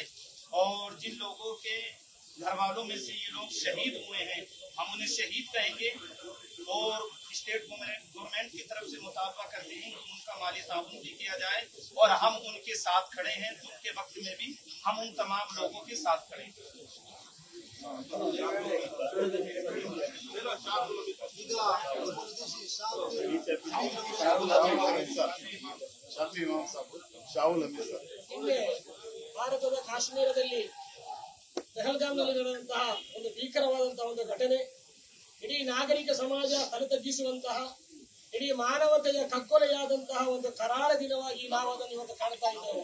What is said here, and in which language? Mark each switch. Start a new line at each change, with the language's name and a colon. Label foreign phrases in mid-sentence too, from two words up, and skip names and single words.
Hindi: और जिन लोगों के घर वालों में से ये लोग शहीद हुए हैं हम उन्हें शहीद कहेंगे और स्टेट गवर्नमेंट की तरफ से मुतालबा करते हैं कि उनका माली ताउन भी किया जाए और हम उनके साथ खड़े हैं। दुख के वक्त में भी हम उन तमाम लोगों के साथ खड़े हैं।
Kannada: ಭಾರತದ ಕಾಶ್ಮೀರದಲ್ಲಿ ಪಹಲ್ಗಾಮ್ನಲ್ಲಿ ನಡೆದಂತಹ ಒಂದು ಭೀಕರವಾದಂತಹ ಒಂದು ಘಟನೆ ಇಡೀ ನಾಗರಿಕ ಸಮಾಜ ತಲೆತಗ್ಗಿಸುವಂತಹ ಇಡೀ ಮಾನವತೆಯ ಕಗ್ಗೊಲೆಯಾದಂತಹ ಒಂದು ಕರಾಳ ದಿನವಾಗಿ ನಾವು ಅದನ್ನು ಇವತ್ತು ಕಾಣ್ತಾ ಇದ್ದೇವೆ.